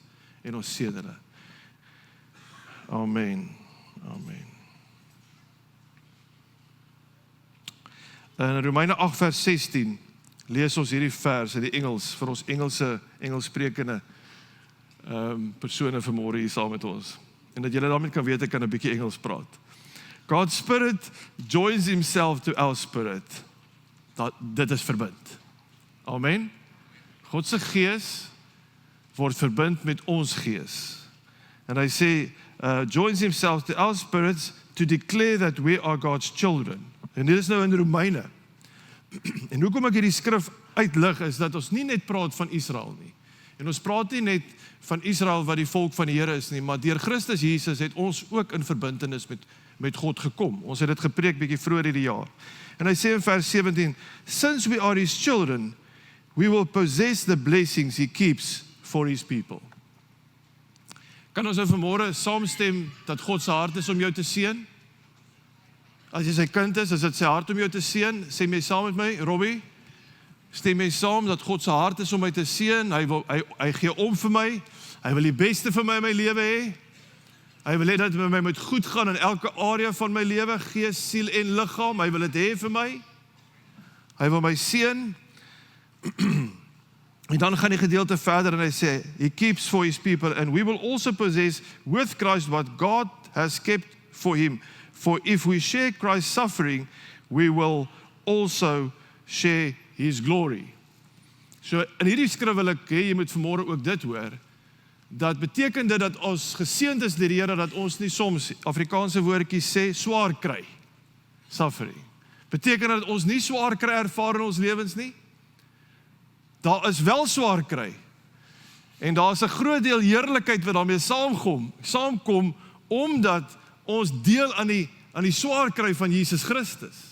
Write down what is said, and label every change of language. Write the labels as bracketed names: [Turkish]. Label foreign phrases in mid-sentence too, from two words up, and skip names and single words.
[Afrikaans] En ons seën hulle. Amen. Amen. In Romeine 8 vers 16 lees ons hierdie vers in die Engels vir ons Engelssprekende persone vanmôre hier saam met ons. En dat julle daarmee kan weet ek kan 'n bietjie Engels praat. [English] God's spirit joins himself to our spirit. [Afrikaans] Dit is verbind. Amen. God se gees word verbind met ons gees. En hy sê [English] joins himself to our spirits to declare that we are God's children. [Afrikaans] En dit is nou in Romeine. En hoekom ek hierdie skrif uitlig is dat ons nie net praat van Israel nie. En ons praat nie net van Israel wat die volk van die Here is nie, maar deur Christus Jesus het ons ook in verbintenis met God gekom. Ons het dit gepreek bietjie vroeër hierdie jaar. En hy sê in vers 17, [English] since we are his children, we will possess the blessings he keeps for his people. [Afrikaans] Kan ons nou vanmôre saamstem dat God se hart is om jou te seën? As jy sy kind is dit sy hart om jou te seën? Sê my saam met my, Robbie? Stem jy saam dat God se hart is om my te seën? Hy gee om vir my. Hy wil die beste vir my in my lewe hê. Hy wil hê dat met my moet goed gaan in elke area van my lewe, gees, siel en liggaam. Hy wil dit hê vir my. Hy wil my seën. En dan gaan die gedeelte verder en hy sê, [English] He keeps for His people, and we will also possess with Christ what God has kept for Him. For if we share Christ's suffering, we will also share His glory. [Afrikaans] So in hierdie skrif wil ek hê, jy moet vanmôre ook dit hoor, dat beteken dit dat ons geseënd is deur die Here, dat ons nie soms, Afrikaanse woordjies sê, swaar kry, suffering. Beteken dat ons nie swaar kry ervaar in ons lewens nie? Daar is wel swaar kry, en daar is 'n groot deel heerlikheid wat daarmee saamkom, omdat ons deel aan die swaar kry van Jesus Christus.